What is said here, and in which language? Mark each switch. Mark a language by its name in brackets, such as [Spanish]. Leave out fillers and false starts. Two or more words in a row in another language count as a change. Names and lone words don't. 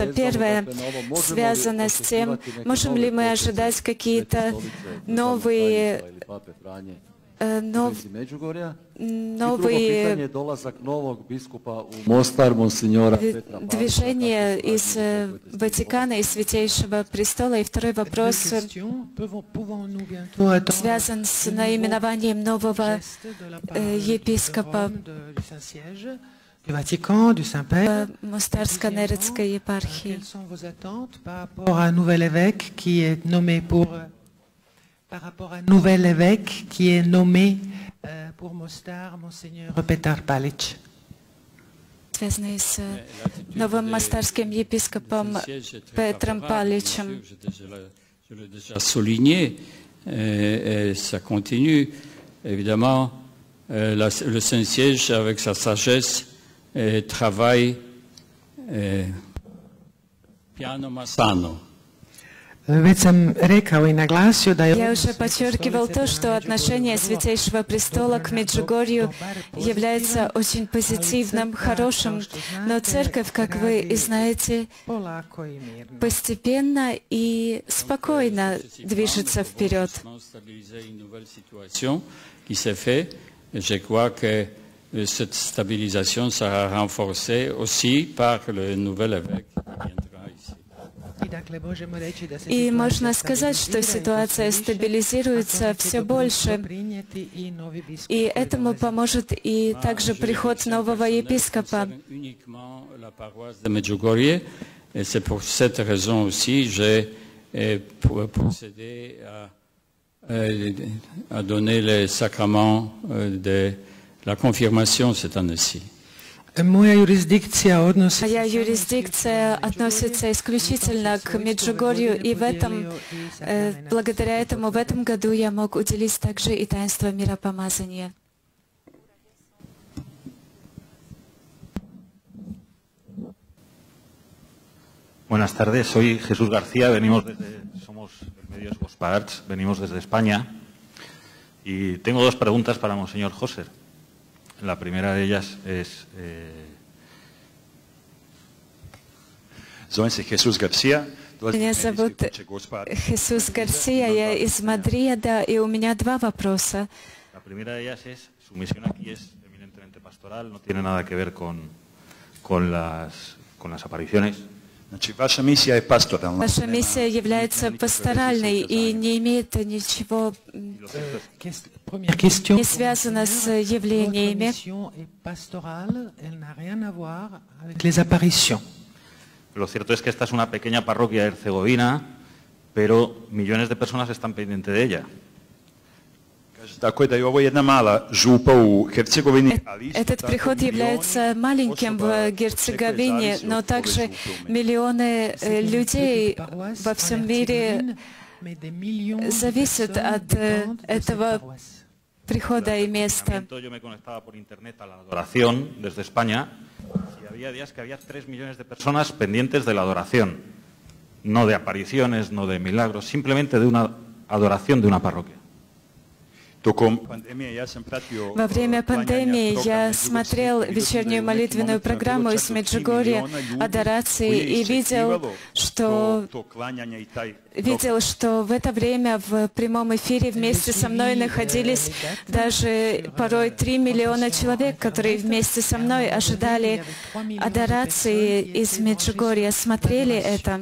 [Russian] Первое связано с тем, можем ли мы ожидать какие-то новые движения из Ватикана и Святейшего Престола. И второй вопрос связан с наименованием нового епископа. [French] du Vatican, du Saint-Père. [Russian] Мостарско-Нерецкой епархии. [French] Quelles sont vos attentes par rapport à un nouvel évêque qui est nommé pour Mostar, Monseigneur Petar Palic? [Russian] Связанные с новым мостарским епископом Петром Паличем. [French] Je l'ai déjà souligné, et ça continue. Évidemment, le Saint-Siège, avec sa sagesse, travaille [Italian] piano ma sano. [Russian] Я уже подчеркивал то, что отношение Святейшего Престола к Меджугорью является очень позитивным, хорошим, но Церковь, как вы и знаете, постепенно и спокойно движется вперед. [French] Je crois que cette stabilisation sera renforcée aussi par le nouvel évêque qui viendra ici. [Russian] И можно сказать, что ситуация стабилизируется все больше, и этому поможет и также приход нового епископа. [French] Et c'est pour cette raison aussi j'ai procédé à donner les sacrements de la confirmation cette année-ci. [Russian] Моя юрисдикция относится исключительно к Меджугорью, и благодаря этому в этом году я мог уделить также и таинство миропомазания. [Spanish] Buenas tardes, soy Jesús García, somos Medios Gosparts, venimos desde España y tengo dos preguntas para Monseñor Hosser. La primera de ellas es... [Russian] Меня зовут Хесус Гарсия, я из Мадрида, и у меня два вопроса. [Spanish] La primera de ellas es, su misión aquí es eminentemente pastoral, no tiene nada que ver con las apariciones. [Russian] Ваша миссия является пасторальной и не имеет ничего, не связано с явлениями. [Spanish] Lo cierto es que esta es una pequeña parroquia herzegovina, pero millones de personas están pendientes de ella. [Russian] Этот приход является маленьким в Герцеговине, но также миллионы людей во всем мире зависят от этого прихода и места. [Spanish] Yo me conectaba por internet a la adoración desde España y había días que había 3 millones de personas pendientes de la adoración, no de apariciones, no de milagros, simplemente de una adoración de una parroquia. [Russian] Во время пандемии я смотрел вечернюю молитвенную программу из Меджугорья, адорации, и видел, что в это время в прямом эфире вместе со мной находились даже порой 3 миллиона человек, которые вместе со мной ожидали адорации из Меджугорья, смотрели это.